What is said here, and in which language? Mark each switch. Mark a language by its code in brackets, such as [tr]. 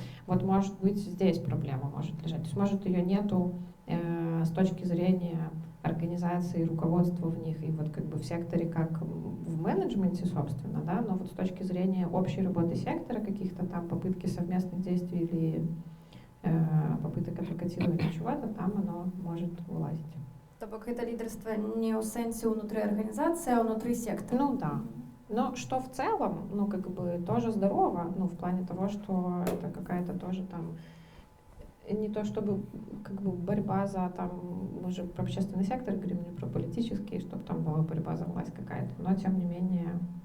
[ru] Вот может быть здесь проблема может лежать. То есть может ее нету с точки зрения организации, руководства в них и вот как бы в секторе как в менеджменте, собственно, да, но вот с точки зрения общей работы сектора, каких-то там попытки совместных действий или попыток адвокатирования чего-то, там оно может вылазить. [be] То бок это лидерство не ў сэнсе ўнутры арганізацыі, а ўнутры сектора. [ru] Ну да. Но что в целом, ну как бы тоже здорово, ну в плане того, что это какая-то тоже там не то чтобы как бы борьба за там, мы же про общественный сектор говорим, не про политический, чтобы там была борьба за власть какая-то, но тем не менее